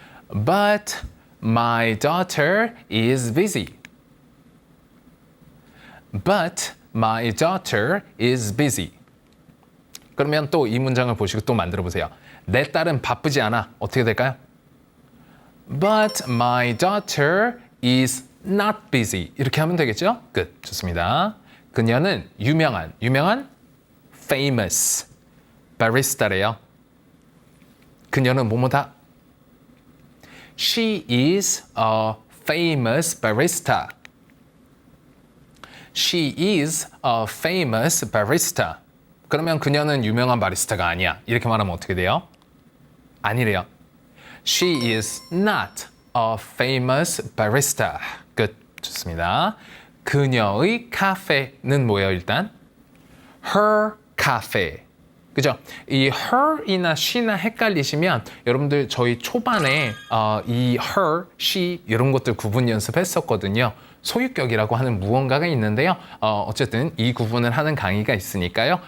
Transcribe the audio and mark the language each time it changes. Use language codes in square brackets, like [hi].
[en] But my daughter is busy. But my daughter is busy. [ko] 그러면 또 이 문장을 보시고 또 만들어 보세요. 내 딸은 바쁘지 않아. 어떻게 될까요? [en] But my daughter is not busy. [ko] 이렇게 하면 되겠죠? 끝. 좋습니다. 그녀는 유명한 [en] famous barista [ko] 래요. 그녀는 뭐뭐다? [en] She is a famous barista. She is a famous barista. [ko] 그러면 그녀는 유명한 바리스타가 아니야. 이렇게 말하면 어떻게 돼요? 아니래요. [en] She is not a famous barista. [ko] 끝. 좋습니다. 그녀의 카페는 뭐예요, 일단? [en] Her cafe. [ko] 그죠? 이 her이나 she나 헷갈리시면 여러분들 저희 초반에 이 her, she 이런 것들 구분 연습했었거든요. 소유격이라고 하는 무언가가 있는데요. 어쨌든 이 구분을 하는 강의가 있으니까요.